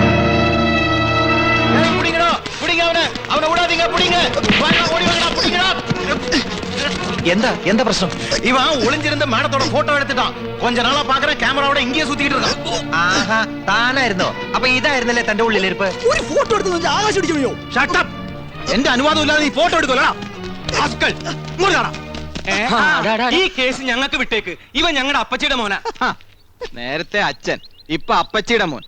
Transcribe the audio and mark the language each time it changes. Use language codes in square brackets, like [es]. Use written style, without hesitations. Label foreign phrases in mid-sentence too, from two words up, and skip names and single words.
[ta] எந்த பிரச்சனை? இவன் ஒளிஞ்சிருந்த மேடத்தோட போட்டோ எடுத்துட்டான். கொஞ்ச நாளா பாக்குற கேமராவோட இங்கேயே சுத்திட்டு இருக்கான். [ml] ആഹാ, താനായിരുന്നോ? അപ്പൊ ഇതായിരുന്നല്ലേ തന്റെ ഉള്ളിലിരിപ്പ്? ഒരു ഫോട്ടോ എടുത്ത് ആകാശം ഇടിക്കണോ? [en] shut up. [ml] എന്റെ അനുവാദം ഇല്ലാതെ നീ ഫോട്ടോ എടുക്കലടാ. ആസ്കൽ മുറിയാടാ. ഈ കേസ് ഞങ്ങൾക്ക് വിട്ടേക്ക്. ഇവൻ ഞങ്ങളുടെ അപ്പച്ചിയുടെ മോനാ. നേരത്തെ അച്ഛൻ, ഇപ്പൊ അപ്പച്ചിയുടെ മോൻ.